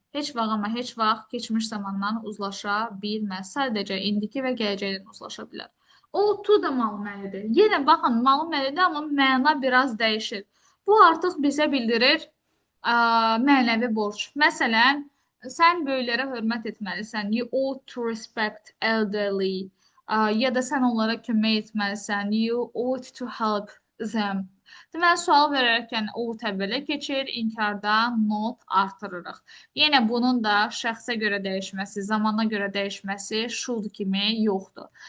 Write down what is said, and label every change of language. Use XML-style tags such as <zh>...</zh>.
<az>Heç vaxt, amma heç vaxt keçmiş zamandan uzlaşa bilməz. Sadəcə indiki və gələcəkdən uzlaşa bilər. Ought to da malıməlidir. Yenə baxın, malıməlidir, amma məna biraz dəyişir. Bu artıq bizə bildirir mənəvi borc. Məsələn, sən böyüklərə hörmət etməlisən.</az> <en>You ought to respect elderly.</en> <az>Ya da sən onlara kömək etməlisən.</az> <en>You ought to help them.</en> <az>Deməli, sual verərkən ought əvvələ keçir, inkarda not artırırıq. Yenə bunun da şəxsə görə dəyişməsi, zamana görə dəyişməsi should kimi yoxdur.</az>